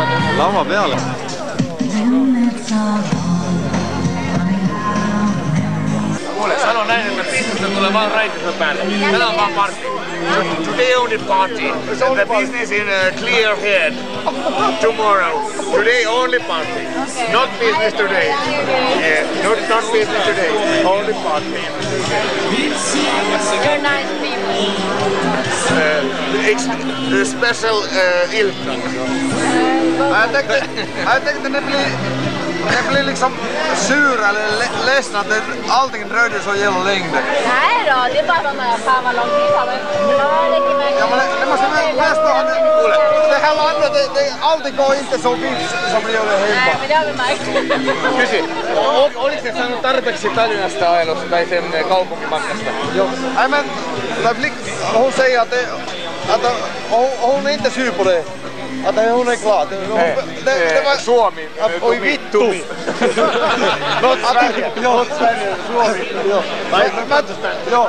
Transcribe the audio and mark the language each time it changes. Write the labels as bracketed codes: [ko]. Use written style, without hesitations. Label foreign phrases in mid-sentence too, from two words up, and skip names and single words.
[et] Lava peale? [fi] Kuule, sano näin, että bisnestä tulee vaan raitisen päälle. Tänään vaan party. [en] Today only party. The business in clear head. Tomorrow. Today only party. Not business today. Yeah, not business today. Only party. You're nice people. Special Ilka. [sv] Jag tänkte det blir liksom sura eller ledsna att allting dröjde så jävla länge. Nej då, det är bara de här fan vad lång tid har vi. Ja, men det måste nästan ha det här landet, allting går inte så vitt som det gör det hemma. Nej, men det har vi märkt. [fi] Kysy, oliko te saanut tarpeeksi Tallinnasta ajelusta tai sen kaupunkimatkasta? Jo. [sv] Nej men, hon säger att hon är inte sur på det. Att hon är glad. Det var [fi] Suomi. Oi vittu. [en] Not Sverige. Not Sverige. [fi] Suomi. Joo.